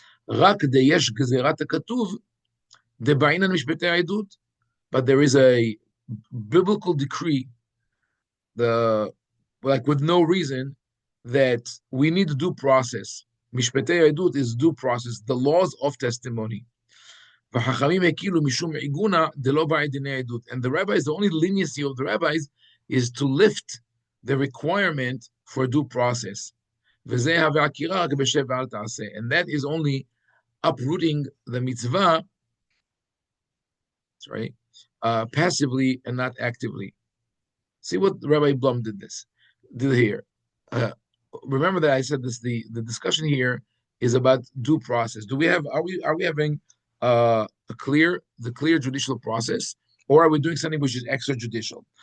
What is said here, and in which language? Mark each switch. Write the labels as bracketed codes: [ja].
[he] רק דיש גזירת הכתוב דבעינן משפטי העדות, but there is a biblical decree, with no reason, that we need due process. [en] משפטי העדות is due process, the laws of testimony. [he] וחכמים הקילו משום עגונה דלא בעי דיני העדות. [en] And the rabbis, the only leniency of the rabbis is to lift the requirement for due process. [he] וזה הווה עקירה רק בשב ואל תעשה. [en] And that is only uprooting the mitzvah, right, passively and not actively. See what Rabbi Blum did here. Remember that I said this. The discussion here is about due process. Are we having the clear judicial process, or are we doing something which is extrajudicial?